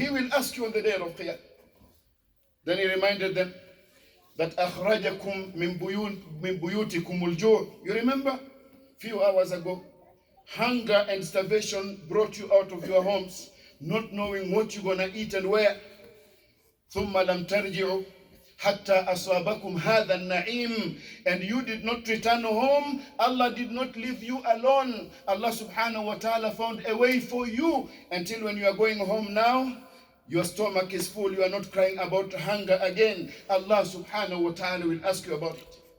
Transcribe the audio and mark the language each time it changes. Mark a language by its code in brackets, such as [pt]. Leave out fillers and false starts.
[en] He will ask you on the day of Qiyamah. Then He reminded them that [ar] أخرجكم من بيوتكم الجوع. [en] You remember? Few hours ago, hunger and starvation brought you out of your homes, not knowing what you're gonna eat and where. [ar] ثم لم ترجعوا حتى أصابكم هذا النعيم. [en] And you did not return home. Allah did not leave you alone. Allah subhanahu wa ta'ala found a way for you until when you are going home now, your stomach is full. You are not crying about hunger again. Allah subhanahu wa ta'ala will ask you about it.